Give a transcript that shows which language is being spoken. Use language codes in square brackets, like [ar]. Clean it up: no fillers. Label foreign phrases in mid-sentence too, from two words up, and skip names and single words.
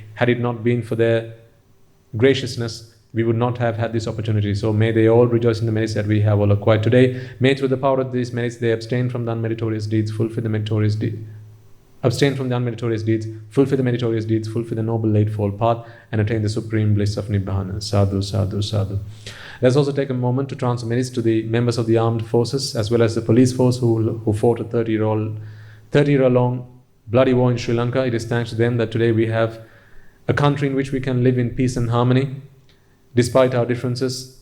[en] Had it not been for their graciousness, we would not have had this opportunity. So may they all rejoice in the merits that we have all acquired today. May through the power of these merits they abstain from the unmeritorious deeds, fulfill the meritorious deeds. Abstain from the unmeritorious deeds, fulfill the meritorious deeds, fulfill the noble eightfold path, and attain the supreme bliss of Nibbana. [pi] Sadhu, sadhu, sadhu. [en] Let's also take a moment to transfer merits to the members of the armed forces as well as the police force who fought a 30-year-long bloody war in Sri Lanka. It is thanks to them that today we have a country in which we can live in peace and harmony despite our differences.